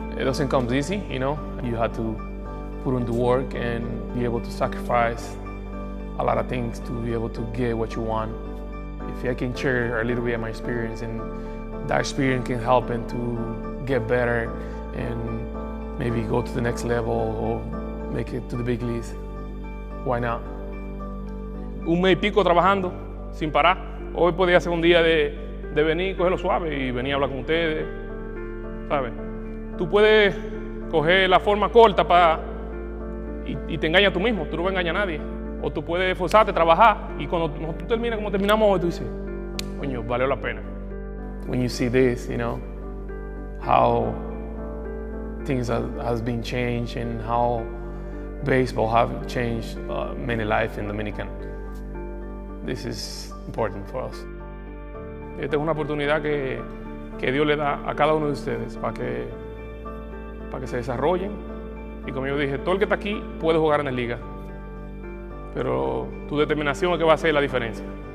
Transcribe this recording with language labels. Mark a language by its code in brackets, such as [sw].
[en] It doesn't come easy, you know. You have to put in the work and be able to sacrifice a lot of things to be able to get what you want. If I can share a little bit of my experience, and that experience can help them to get better and maybe go to the next level or make it to the big leagues, why not? [es] Un mes y pico trabajando sin parar. Hoy podía ser un día de venir, cogerlo suave y venir a hablar con ustedes, ¿sabes? Tú puedes coger la forma corta y te engañas tú mismo, tú no vas a engañar a nadie. O tú puedes esforzarte, trabajar, y cuando tú terminas como terminamos hoy, tú dices, coño, valió la pena. [en] When you see this, you know, how things has been changed and how baseball have changed many lives in Dominican. This is important for us. [es] Esta es una oportunidad que Dios le da a cada uno de ustedes para que se desarrollen. Y como yo dije, todo el que está aquí puede jugar en la liga, pero tu determinación es que va a hacer la diferencia.